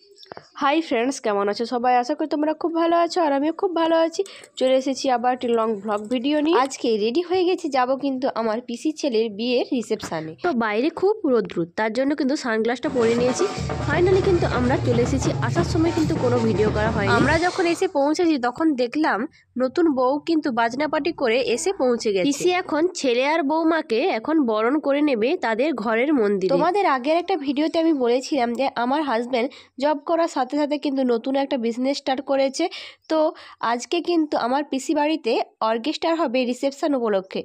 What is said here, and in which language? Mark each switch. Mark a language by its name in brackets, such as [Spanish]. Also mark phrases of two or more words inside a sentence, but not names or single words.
[English] Hi friends [Bangla] কেমন আছো সবাই আশা করি তোমরা খুব ভালো আছো আর আমিও খুব ভালো আছি। চলে এসেছি আবার একটি [English] long vlog video [Bangla] নিয়ে। আজকে রেডি হয়ে গেছি যাবো কিন্তু আমার পিসির ছেলের বিয়ের রিসেপশনে। তো বাইরে খুব রোদ্দুর তার জন্য কিন্তু সানগ্লাসটা পরে নিয়েছি। ফাইনালি কিন্তু আমরা চলে এসেছি। আসার সময় কিন্তু কোনো ভিডিও করা হয়নি। আমরা যখন এসে পৌঁছেছি তখন দেখলাম নতুন বউ কিন্তু বাজনা পার্টি করে এসে পৌঁছে গেছে। পিসি এখন ছেলে আর বৌমাকে এখন বরণ করে নেবে তাদের ঘরের মন্দিরে। তোমাদের আগের একটা ভিডিওতে আমি বলেছিলাম যে আমার হাজবেন্ড জব করার সাথে সাথে কিন্তু নতুন একটা [English] business start [Bangla] করেছে। তো আজকে কিন্তু আমার পিসি বাড়িতে অর্কেস্ট্রা হবে রিসেপশন উপলক্ষে।